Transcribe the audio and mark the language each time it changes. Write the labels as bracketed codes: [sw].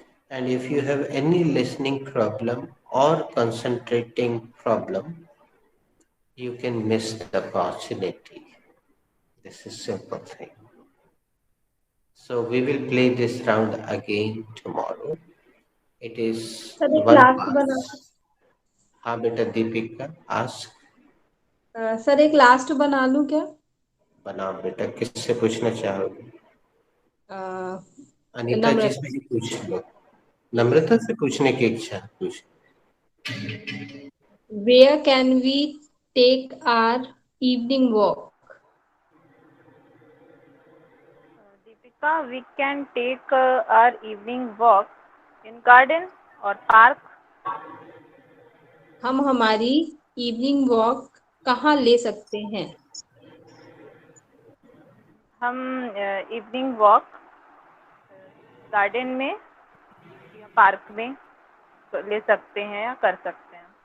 [en] And if you have any listening problem or concentrating problem, you can miss the opportunity. This is simple thing. So we will play this round again tomorrow. It is [hi] sir एक [en] one last pass. [hi] बना, हाँ बेटा Deepika, [en] ask. [hi] Sir एक last बना लूं क्या? बनाओ बेटा, किससे पूछना चाहोगे? अनीता जी से ही पूछ लो। नम्रता से पूछने की इच्छा है, पूछ। [en] Where can we take our evening walk? Deepika, we can take our evening walk in garden or park. [hi] हम हमारी इवनिंग वॉक कहाँ ले सकते हैं? हम इवनिंग वॉक गार्डन में या पार्क में ले सकते हैं या कर सकते हैं।